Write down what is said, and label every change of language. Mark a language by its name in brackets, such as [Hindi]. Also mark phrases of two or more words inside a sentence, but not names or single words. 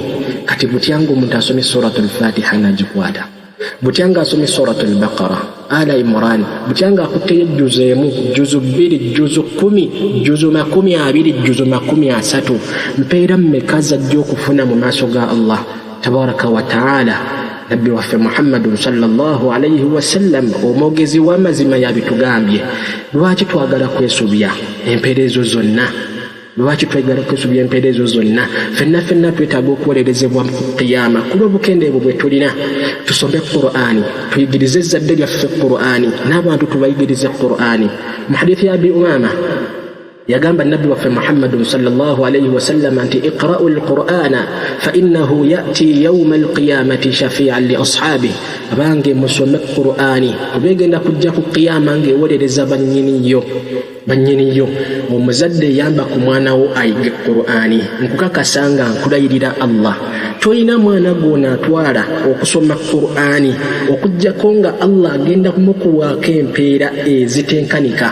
[Ganda] Kati butyango omuntu asome suratul Fatiha nagikwata, butyanga asome suratul Baqara, Ala Imran, butyanga akutte juzu emu, juzu 2, juzu 10, juzu 20, juzu 30, mpeera mmeka zajja okufuna mu maaso ga Allah [Arabic] تبارك وتعالى. [Ganda] Nabbi waffe Muhammadun [Arabic] صلى الله عليه وسلم [Ganda] omwogezi w'amazima yabitugambye. Lwaki twagala kwesubya empeerezo zonna? Lwaki twagala kwesubya empeerezo zonna? Ffenna twetaaga okuwolerezebwa mu qiyama. Ku lw'obukendeevu bwe tulina tusome Qur'ani, tuyigirize ezzadde lyaffe Qur'ani, n'abantu tubayigirize Qur'ani. Mu hadithi ya Abi Umama yagamba Nabbi waffe Muhammadun [Arabic] صلى الله عليه وسلم anti اقرءوا القرآن فإنه يأتي يوم القيامة شفيعا لأصحابه. [Ganda] Abange musome Qur'ani kubegenda kujja ku qiyama ng'ewolereza bannyiniyo. Omuzadde yamba ku mwana wo ayige Qur'ani. Nkukakasa nga nkulayirira Allah, toyina mwana gw'ona atwala okusoma Qur'ani okujjako nga Allah agenda kumukuwaako empeera ezitenkanika.